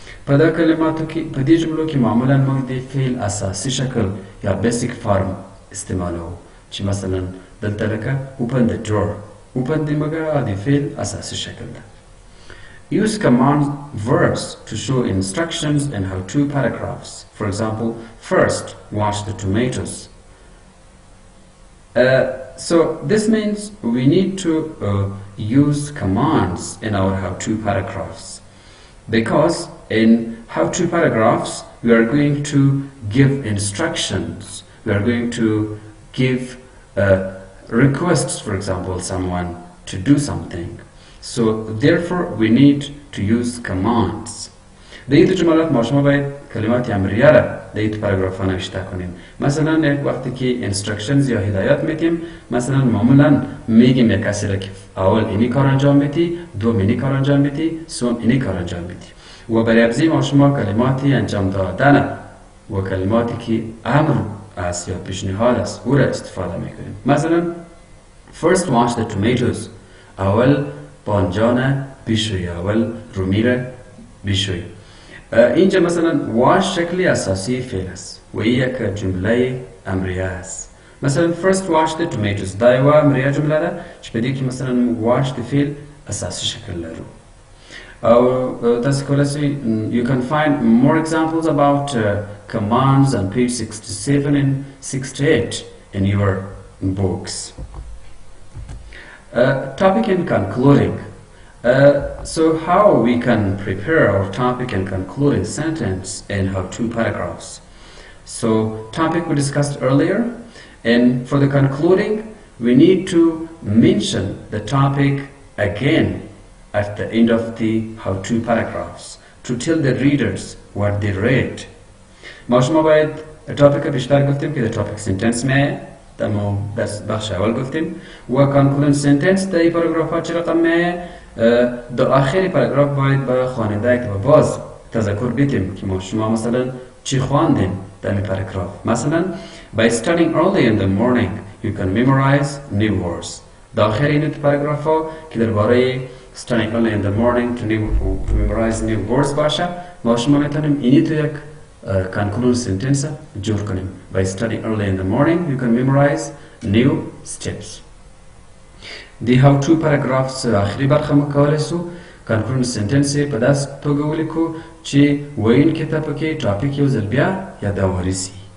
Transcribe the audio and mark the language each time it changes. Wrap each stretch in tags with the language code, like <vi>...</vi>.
<ps>په دا کلماتو کې په دې جملو کې معمولا موږ د فعل اساسي شکل یا بیسیک فارم استعمالوو چې مثلا دلته لکه</ps> <en>open the door.</en> <ps>open د موږ د فعل اساسي شکل ده.</ps> <en>Use command verbs to show instructions in how-to paragraphs. For example, first, wash the tomatoes. So this means we need to use commands in our how-to paragraphs, because in how-to paragraphs we are going to give instructions, we are going to give requests, for example, someone to do something. So therefore we need to use commands.</en> <fa>در این جملات ما شما باید کلمات امریه را در این پاراگراف ها نوشته کنیم. مثلا یک وقتی که instructions یا هدایت میدیم، مثلا معمولا میگیم یک کسی را که اول اینی کار انجام بدی، دوم اینی کار انجام بدی، سوم اینی کار انجام بدی. و برای ابزی ما شما کلماتی انجام دادن و کلماتی که امر است یا پیشنهاد است او را استفاده میکنیم. مثلا</fa> <en>first wash the tomatoes،</en> <fa>اول بانجان بشوی، اول رومی را بشوی. اینجا مثلا واش شکلی اساسی فعل است و یک جمله امریه است.</fa> <ps>مثلا</ps> <en>first wash the tomatoes</en> <ps>دا یو امریه جمله ده چې په دې کې مثلا wash د فعل اساسی شکل لرو. او تاسو کولای شئ</ps> <en>you can find more examples about commands on page 67 and 68 in your books. Topic and concluding. So how we can prepare our topic and concluding sentence in how-to paragraphs. So topic we discussed earlier, and for the concluding we need to mention the topic again at the end of the how-to paragraphs to tell the readers what they read.</en> <fa>ما شما باید topic بیشتر گفتیم که</fa> <en>the topic sentence</en> <fa>میه دمو بخش اول گفتیم و concluding sentence در این پاراگراف ها چه رقم میه. در آخری پاراگراف باید به خواننده که باز تذکر بدیم که ما شما مثلا چی خواندیم در این پاراگراف.</fa> <en>مثلا by studying early in the morning you can memorize new words.</en> <fa>در آخر این پاراگراف ها که درباره</fa> <en>studying early in the morning to memorize new words</en> <fa>باشه، ما شما میتونیم اینی تو یک concluding sentence جور کنیم.</fa> <en>by studying early in the morning you can memorize new steps.</en> <ps>دی how-to paragraphs آخری برخه ما کولای سو concluding sentence په داس توګه ولیکو چې ویونکي ته پکې ټاپک یو ځل بیا یادواري سي.</ps>